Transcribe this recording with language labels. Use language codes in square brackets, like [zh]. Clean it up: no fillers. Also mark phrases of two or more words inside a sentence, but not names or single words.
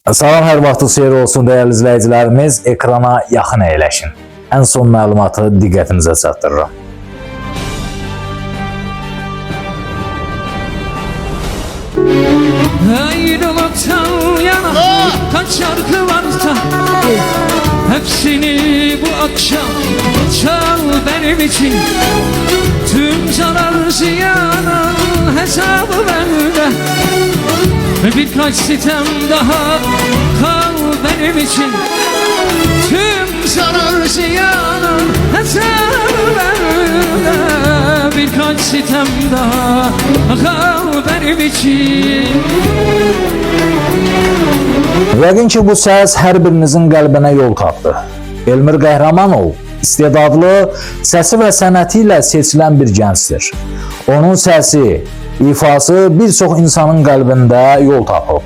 [az] Salam, hər vaxtınız xeyir olsun dəyərli izləyicilərimiz. Ekrana yaxın əyləşin. Ən son məlumatı diqqətinizə çatdırıram. [tr] Ayrılıktan yana kaç şarkı varsa hepsini bu akşam çal benim için. Tüm zarar ziyanın hesabı bende. Birkaç sitem daha kal benim için. Tüm zarar ziyanın hesabı bende. Birkaç sitem daha kal benim için. [az] Yəqin ki, bu səs hər birinizin qəlbinə yol tapdı. Elmir Qəhrəmanov istedadlı, səsi və sənəti ilə seçilən bir gəncdir. Onun səsi, ifası bir çox insanın qəlbində yol tapıb.